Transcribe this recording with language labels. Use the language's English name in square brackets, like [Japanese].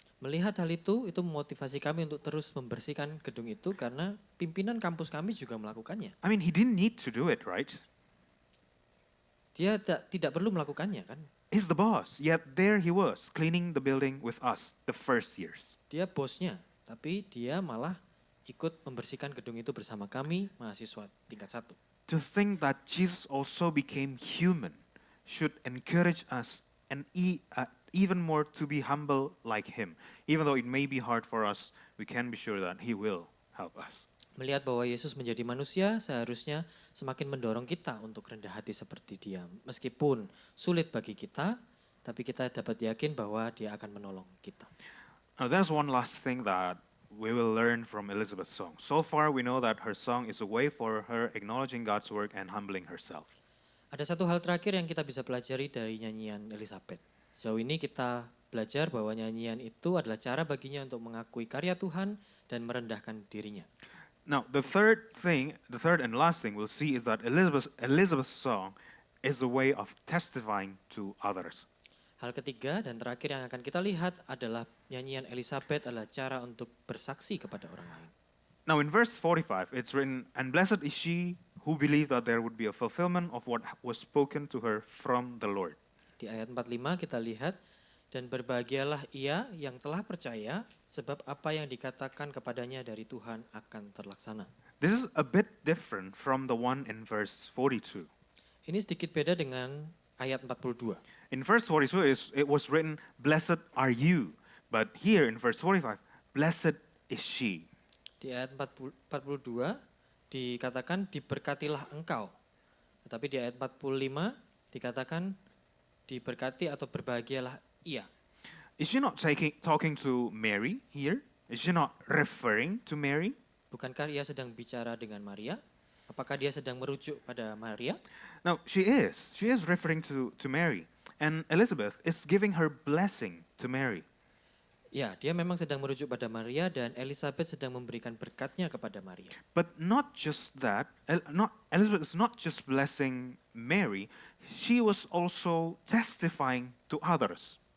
[Indonesian] Melihat hal itu memotivasi kami untuk terus membersihkan gedung itu karena pimpinan kampus kami juga melakukannya. [English] I mean, he didn't need to do it, right? [Indonesian] Dia tidak perlu melakukannya kan. [English] He's the boss, yet there he was, cleaning the building with us, the first years. [Indonesian] Dia bosnya, tapi dia malah ikut membersihkan gedung itu bersama kami, mahasiswa tingkat 1. [English] To think that Jesus also became human should encourage us and even more to be humble like him. Even though it may be hard for us, we can be sure that he will help us. [Indonesian] Melihat bahwa Yesus menjadi manusia seharusnya semakin mendorong kita untuk rendah hati seperti dia. Meskipun sulit bagi kita, tapi kita dapat yakin bahwa dia akan menolong kita. [English] Now, there's one last thing that we will learn from Elizabeth's song. So far, we know that her song is a way for her acknowledging God's work and humbling herself. [Indonesian] Ada satu hal terakhir yang kita bisa pelajari dari nyanyian Elizabeth. Sejauh ini kita belajar bahwa nyanyian itu adalah cara baginya untuk mengakui karya Tuhan dan merendahkan dirinya. [English] Now, the third and last thing we'll see is that Elizabeth's song is a way of testifying to others. [Indonesian] Hal ketiga dan terakhir yang akan kita lihat adalah nyanyian Elizabeth adalah cara untuk bersaksi kepada orang lain. [English] Now, in verse 45, it's written, "And blessed is she who believed that there would be a fulfillment of what was spoken to her from the Lord." [Indonesian] Di ayat 45 kita lihat, dan berbahagialah ia yang telah percaya, sebab apa yang dikatakan kepadanya dari Tuhan akan terlaksana. [English] This is a bit different from the one in verse 42. [Indonesian] Ini sedikit beda dengan ayat 42. [English] In verse 42, it was written, "Blessed are you." But here in verse 45, "Blessed is she." [Indonesian] Di ayat 42 dikatakan diberkatilah engkau. Tetapi di ayat 45 dikatakan diberkati atau berbahagialah ia. [English] Is she not talking to Mary here? Is she not referring to Mary? [Indonesian] Bukankah ia sedang bicara dengan Maria? Apakah dia sedang merujuk pada Maria? [English] No, she is. She is referring to Mary. And Elizabeth is giving her blessing to Mary. [Indonesian] Ya, dia memang sedang merujuk pada Maria dan Elizabeth sedang memberikan berkatnya kepada Maria. [English] But not just that, Elizabeth is not just blessing Mary, she was also testifying to others.